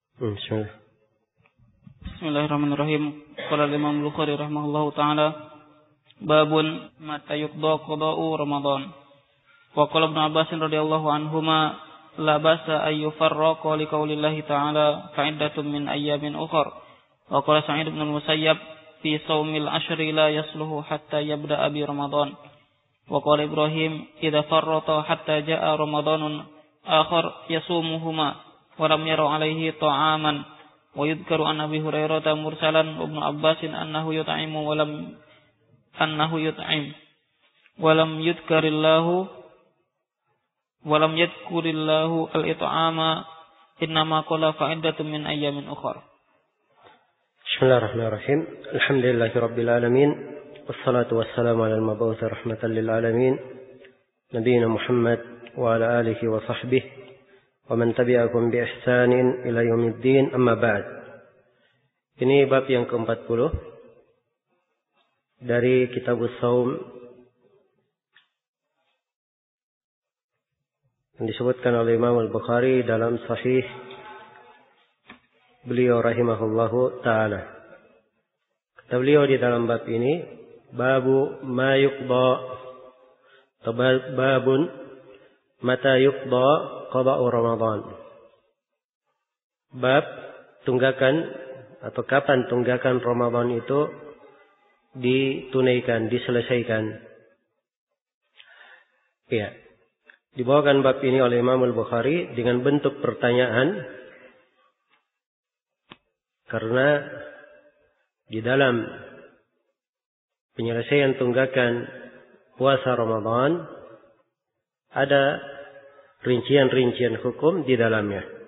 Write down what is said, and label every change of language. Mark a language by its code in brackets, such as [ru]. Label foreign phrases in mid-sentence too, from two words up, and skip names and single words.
[ar] Bismillah. بسم الله الرحمن الرحيم. قال الإمام البخاري رحمه الله تعالى، باب متى يقضى قضاء رمضان. وقال ابن عباس رضي الله عنهما لا بأس أن يفرق لقول الله تعالى فعدة من أيام أخر. وقال سعيد بن المسيب في صوم العشر لا يصلح حتى يبدأ برمضان. وقال إبراهيم إذا فرط حتى جاء رمضان آخر يصومهما ولم ير عليه طعاما. ويذكر عن أبي هريرة مرسلا ابن عباس أنه يطعم ولم يذكر الله الإطعام إنما قال فعدة من أيام أخر. بسم الله الرحمن الرحيم. الحمد لله رب العالمين والصلاة والسلام على المبعوث رحمة للعالمين نبينا محمد وعلى آله وصحبه ومن تبعكم بإحسان إلى يوم الدين، أما بعد. [id] Ini bab yang ke-40 dari Kitabus Shaum yang disebutkan oleh Imam Al-Bukhari dalam Sahih beliau [ar] رحمه الله تعالى. [id] Kata beliau di dalam bab ini, [ar] باب ما يقضى، باب متى يقضى قضاء رمضان. [id] Bab tunggakan atau kapan tunggakan Ramadan itu ditunaikan, diselesaikan. Ya. Dibawakan bab ini oleh Imam Al-Bukhari dengan bentuk pertanyaan, karena di dalam penyelesaian tunggakan puasa Ramadan ada rincian-rincian hukum di dalamnya.